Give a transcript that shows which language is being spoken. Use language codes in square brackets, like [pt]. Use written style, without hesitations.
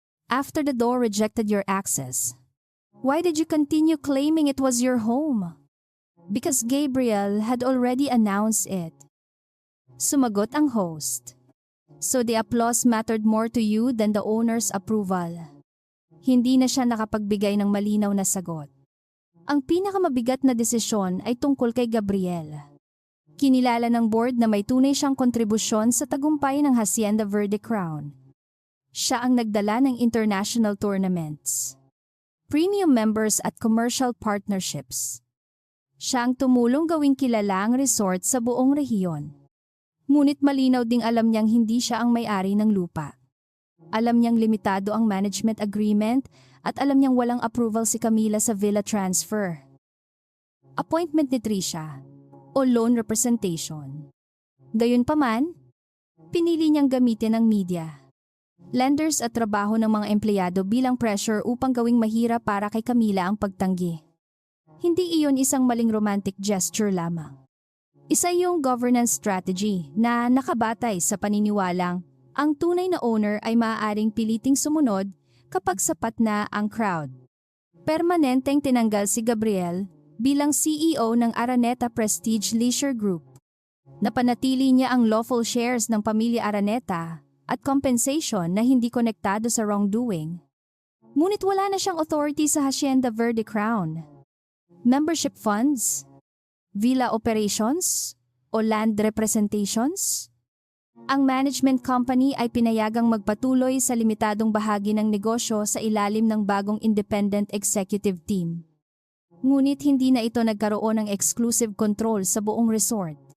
[en] After the door rejected your access, why did you continue claiming it was your home? Because Gabriel had already announced it. [tl] Sumagot ang host. [en] So the applause mattered more to you than the owner's approval. [tl] Hindi na siya nakapagbigay ng malinaw na sagot. Ang pinakamabigat na desisyon ay tungkol kay Gabriel. Kinilala ng board na may tunay siyang kontribusyon sa tagumpay ng Hacienda Verde Crown. Siya ang nagdala ng international tournaments, premium members at commercial partnerships. Siya ang tumulong gawing kilala ang resort sa buong rehiyon. Ngunit malinaw ding alam niyang hindi siya ang may-ari ng lupa. Alam niyang limitado ang management agreement at alam niyang walang approval si Camila sa villa transfer. Appointment ni Trisha o loan representation. Gayunpaman, pinili niyang gamitin ang media, lenders at trabaho ng mga empleyado bilang pressure upang gawing mahirap para kay Camila ang pagtanggi. Hindi iyon isang maling romantic gesture lamang. Isa yung governance strategy na nakabatay sa paniniwalang ang tunay na owner ay maaaring piliting sumunod kapag sapat na ang crowd. Permanenteng tinanggal si Gabriel bilang CEO ng Araneta Prestige Leisure Group. Napanatili niya ang lawful shares ng pamilya Araneta at compensation na hindi konektado sa wrongdoing. Ngunit wala na siyang authority sa Hacienda Verde Crown. [en] Membership funds, villa operations, o land representations? [tl] Ang management company ay pinayagang magpatuloy sa limitadong bahagi ng negosyo sa ilalim ng bagong independent executive team. Ngunit hindi na ito nagkaroon ng exclusive control sa buong resort.